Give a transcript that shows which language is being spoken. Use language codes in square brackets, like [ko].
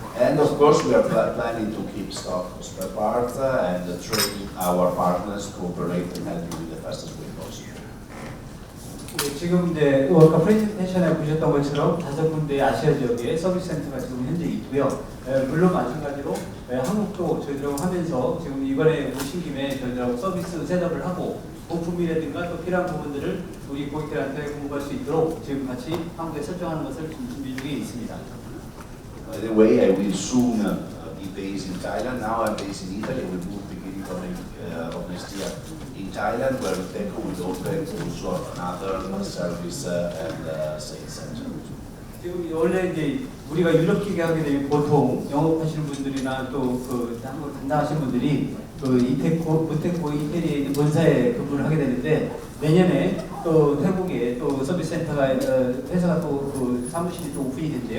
[en] And of course, we are planning to keep stock of spare parts and train our partners to operate and help you in the fastest way possible. [ko] 지금 이제 아까 프레젠테이션에 보셨던 것처럼 5군데 아시아 지역에 서비스 센터가 지금 현재 있고요. 물론 마찬가지로 한국도 저희들하고 하면서 지금 이번에 오신 김에 저희들하고 서비스 셋업을 하고 부품이라든가 또 필요한 부분들을 우리 고객들한테 공부할 수 있도록 지금 같이 한국에 설정하는 것을 준비 중에 있습니다. [en] By the way, I will soon be based in Thailand. Now I'm based in Italy. We will beginning of next year in Thailand, where Uteco will open also another service and sales center. [ko] 지금 원래 이제 우리가 유럽 기계 하게 되면 보통 영업하시는 분들이나 또 그 한국 담당하시는 분들이 그 우테코 이태리에 있는 본사에 근무를 하게 되는데 내년에 또 태국에 또 서비스 센터가 회사가 또 그 사무실이 또 오픈이 된대요.